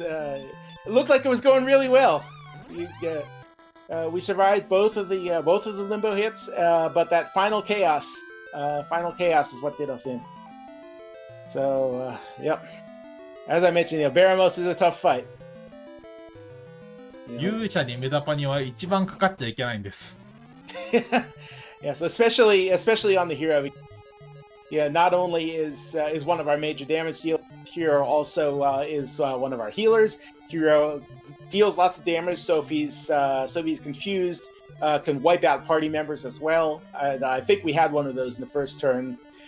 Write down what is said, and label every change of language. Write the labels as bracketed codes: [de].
[en] It looked like it was going really well. We survived both of the Limbo hits, but that final chaos is what did us in. So, yep. As I mentioned, Baramos is a tough fight. [ja] 勇者にメダパニは一番かかっちゃいけないんです。 [en] Yes, especially on the hero. Yeah, not only is one of our major damage dealers, hero also is one of our healers. Hero deals lots of damage, so if he's confused, can wipe out party members as well. And I think we had one of those in the first turn.